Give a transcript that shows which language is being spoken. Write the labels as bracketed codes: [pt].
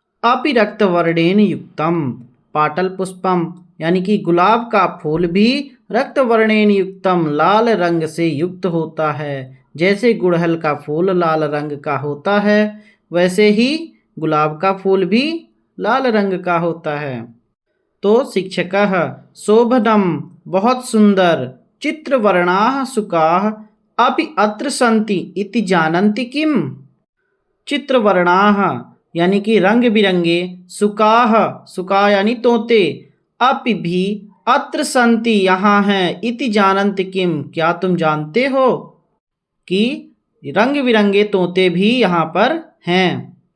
[sa] अपि रक्तवर्णेन युक्तम। [hi] पाटल पुष्पम यानी कि गुलाब का फूल भी रक्तवर्णेन युक्तम लाल रंग से युक्त होता है। जैसे गुड़हल का फूल लाल रंग का होता है, वैसे ही गुलाब का फूल भी लाल रंग का होता है। [sa] तो शिक्षकः शोभनम [hi] बहुत सुंदर, [sa] चित्रवर्णाः शुकाः अपि अत्र सन्ति इति जानन्ति किम। [hi] चित्रवर्णाः यानी कि रंग बिरंगे, शुकाः शुका यानी तोते, अपि भी अत्र सन्ति यहाँ हैं, इति जानन्ति किम क्या तुम जानते हो कि रंग बिरंगे तोते भी यहाँ पर हैं।